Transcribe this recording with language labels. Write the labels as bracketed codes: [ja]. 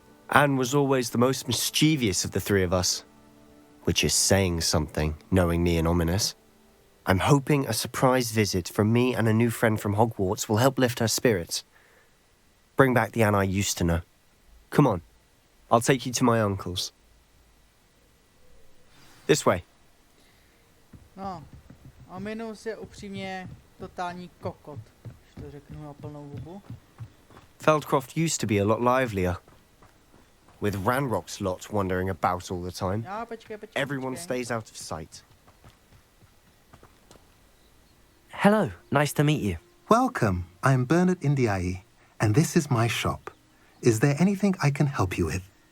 [en] Anne was always the most mischievous of the three of us. Which is saying something, knowing me and ominous. I'm hoping a surprise visit from me and a new friend from Hogwarts will help lift her spirits. Bring back the Anne I used to know. Come on, I'll take you to my uncle's. This way. [cs] No, Ominous je upřímně totální kokot, když to řeknu na plnou hubu. [en] Feldcroft used to be a lot livelier. With Ranrock's lot wandering about all the time. [cs] Já, počkej. [en] Everyone stays out of sight. Hello, nice to meet you. Welcome. I'm Bernard Indiaye, and this is my shop. Is there anything I can help you with?